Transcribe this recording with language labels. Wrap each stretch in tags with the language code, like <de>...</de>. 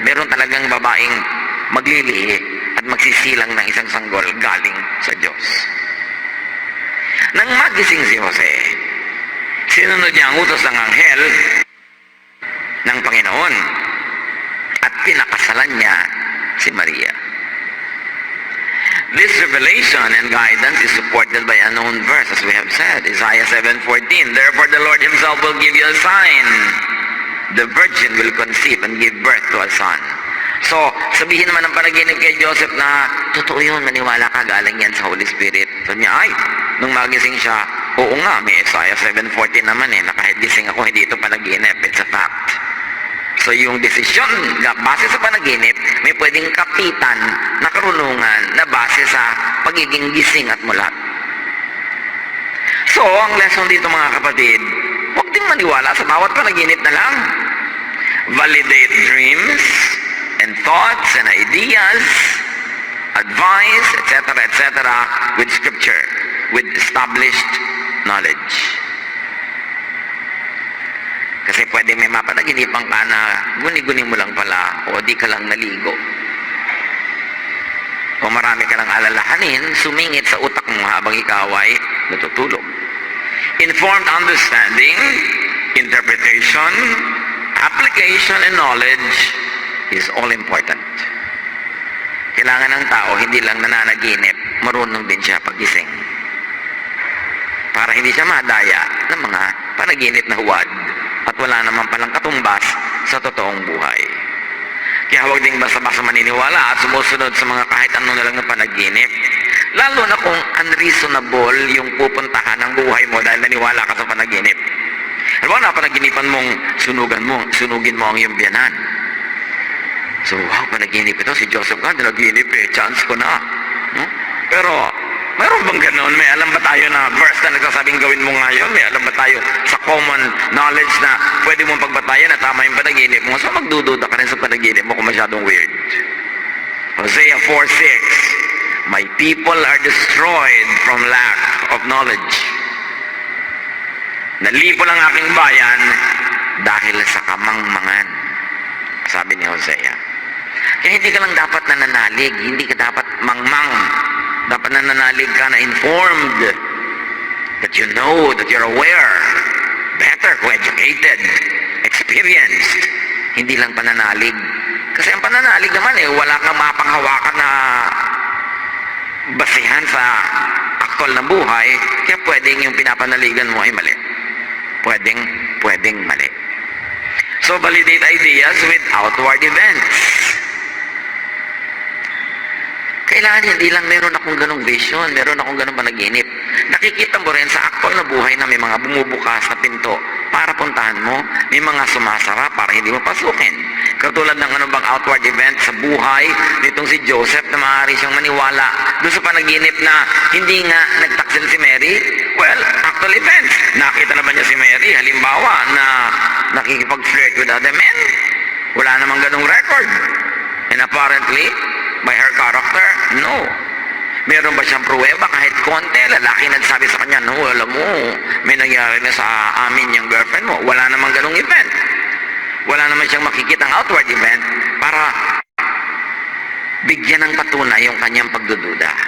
<tl>Meron talagang babaeng maglilihi at magsisilang ng isang sanggol galing sa Diyos. Nang magising si Jose, sinunod niya ang utos ng anghel ng Panginoon at pinakasalan niya si Maria.</tl> <en>This revelation and guidance is supported by a known verse, as we have said, Isaiah 7:14. Therefore the Lord himself will give you a sign. The virgin will conceive and give birth to a son.</en> <tl>So, sabihin naman ng panaginip kay Joseph na, totoo yun, maniwala ka, galing yan sa Holy Spirit. So niya, ay, nung magising siya, oo nga, may Isaiah 7:14 naman na kahit gising ako, hindi ito panaginip.</tl> <en>It's a fact.</en> <tl>So yung desisyon, base sa panaginip, may pwedeng kapitan na karunungan na base sa pagiging gising at mulat. So, ang lesson dito mga kapatid, huwag din maniwala sa bawat panaginip na lang.</tl> <en>Validate dreams and thoughts and ideas, advice, etc., with scripture, with established knowledge.</en> <tl>Kasi pwede may mapanaginipan ka na guni-guni mo lang pala o di ka lang naligo. O marami ka lang alalahanin, sumingit sa utak mo habang ikaw ay natutulog.</tl> <en>Informed understanding, interpretation, application, and knowledge is all important.</en> <tl>Kailangan ng tao, hindi lang nananaginip, marunong din siya pagising. Para hindi siya madaya ng mga panaginip na huwad at wala naman palang katumbas sa totoong buhay. Kaya huwag ding basta-basta maniniwala at sumusunod sa mga kahit ano na lang na panaginip. Lalo na kung unreasonable yung pupuntahan ng buhay mo dahil naniwala ka sa panaginip. Alam mo na, panaginipan mong sunugin mo ang iyong biyanan. So, wow, panaginip ito. Si Joseph nga, nanaginip chance ko na. Pero, mayroon bang ganoon? May alam ba tayo na verse na nagsasabing gawin mo ngayon? May alam ba tayo sa common knowledge na pwede mong pagbatayan na tama yung panaginip mo? So magdududa ka rin sa panaginip mo kung masyadong weird.</tl> <en>Hosea 4:6, my people are destroyed from lack of knowledge.</en> <tl>Nalipo ang aking bayan dahil sa kamangmangan. Sabi ni Hosea. Kaya hindi ka lang dapat nananalig, hindi ka dapat mangmang. Dapat nananalig ka na</tl> <en>informed, that you know, that you're aware, better, educated, experienced.</en> <tl>Hindi lang pananalig. Kasi ang pananalig naman wala kang mapanghawakan na basihan sa aktual na buhay, kaya pwedeng yung pinapanaligan mo ay mali. Pwedeng mali.</tl> <en>So, validate ideas with outward events.</en> <tl>Kailangan hindi lang meron akong ganong vision, meron akong ganong panaginip. Nakikita mo rin sa aktual na buhay na may mga bumubukas na pinto para puntahan mo, may mga sumasara para hindi mo pasukin. Katulad ng bang outward event sa buhay nitong si Joseph na maaari siyang maniwala doon sa panaginip na hindi nga nagtaksil si Mary.</tl> <en>Well, actual events.</en> <tl>Nakita na ba niya si Mary? Halimbawa na nakikipag-flirt</tl> <en>with other men?</en> <tl>Wala namang ganong record.</tl> <en>And apparently, by her character, no.</en> <tl>Meron ba siyang pruweba kahit konti? Lalaki nagsabi sa kanya, no, alam mo, may nangyari na sa amin yung girlfriend mo. Wala namang ganong event. Wala naman siyang makikitang outward event para bigyan ng patunay yung kanyang pagdududa.</tl>